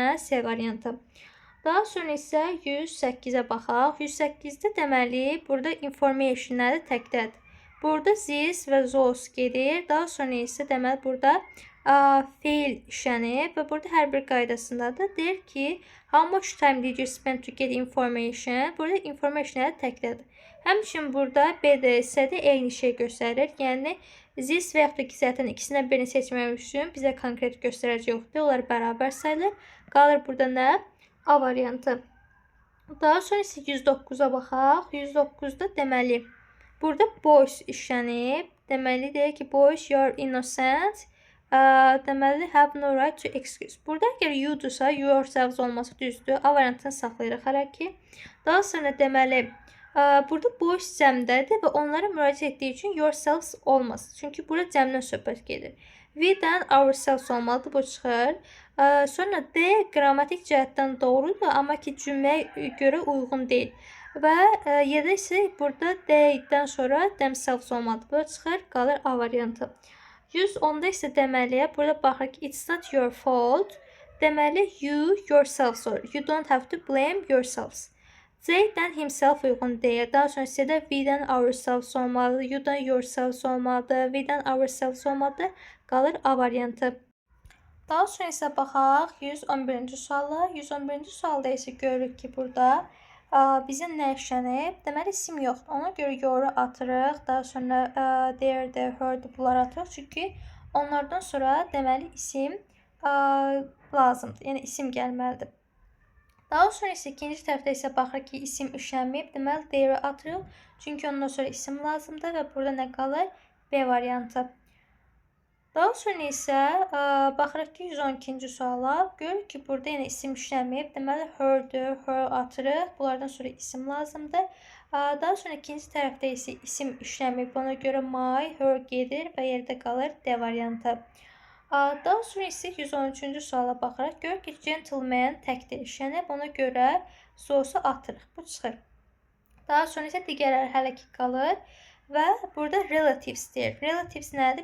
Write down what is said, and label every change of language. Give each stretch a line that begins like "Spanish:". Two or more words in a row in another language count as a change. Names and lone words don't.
Azerbaijani: C variantı. Daha sonra isə 108-ə baxaq. 108-də deməli, burada information nədir? Təkdədir. Burada this və those gedir. Daha sonra isə deməli, burada fail işlənib və burada hər bir qaydasındadır. Deyir ki,
English: how much time did you spend to get information?
Azerbaijani: Burada information nədir? Təkdədir. Həmçinin burada B də isə də eyni şey göstərir. Yəni, this və yaxud da ki, zaten ikisindən birini seçməmək üçün bizə konkret göstərəcək yoxdur. Onlar bərabər sayılır. Qalır burada nə? A variantı. Daha sonra isə 109-a baxaq. 109-da deməli, burada boys işlənib. Deməli, deyir ki,
English: boys, you're innocent. deməli have no right to excuse.
Azerbaijani: Burada əgər you-dursa, yourselves olması düzdür. A variantını saxlayırıq hələ ki. Daha sonra deməli burada boş cəmdədir və onlara müraciət etdiyi üçün yourselves olmaz. Çünki burada cəmdən söhbət gedir. We-dən ourselves olmalıdır, bu çıxır. Sonra D qrammatik cəhətdən doğrudur, amma ki cümləyə görə uyğun deyil. Və yerdə isə burada D-dən sonra themselves olmalıdır. Bu çıxır, qalır A variantı. 110-da isə deməli, burada baxırıq ki,
English: it's not your fault. Deməli, you yourselves olur. You don't have to blame yourselves.
Azerbaijani: C-dən himself uyğun deyil. Daha sonra C-də we-dən ourselves olmalıdır. You-dan yourselves olmalıdır. We-dən ourselves olmalıdır. Qalır A variantı. Daha sonra isə baxaq 111-ci suala. 111-ci sualda isə görürük ki, burada bizim nə işlənib? Deməli, isim yoxdur. Ona görə yoru atırıq. Daha sonra
English: there, heard
Azerbaijani: bunları atırıq. Çünki onlardan sonra deməli isim lazımdır. Yəni isim gəlməlidir. Daha sonra isə ikinci tərəfdə isə baxırıq ki, isim işlənməyib. Deməli, there atırıq. Çünki ondan sonra isim lazımdır və burada nə qalır? B variantı. Daha sonra isə baxırıq ki, 112-ci suala. Görürük ki, burada yenə isim işlənməyib. Deməli, her'dür, her atırıq. Bunlardan sonra isim lazımdır. Daha sonra ikinci tərəfdə isə isim işlənməyib. Ona görə
English: my, her
Azerbaijani: gedir və yerdə qalır D variantı. Daha sonra isə 113-cü suala baxırıq. Görürük ki, gentleman təkdir işlənib. Ona görə sosu atırıq. Bu çıxır. Daha sonra isə digərləri hələ ki qalır. Və burada relatives deyir. Relatives nədir?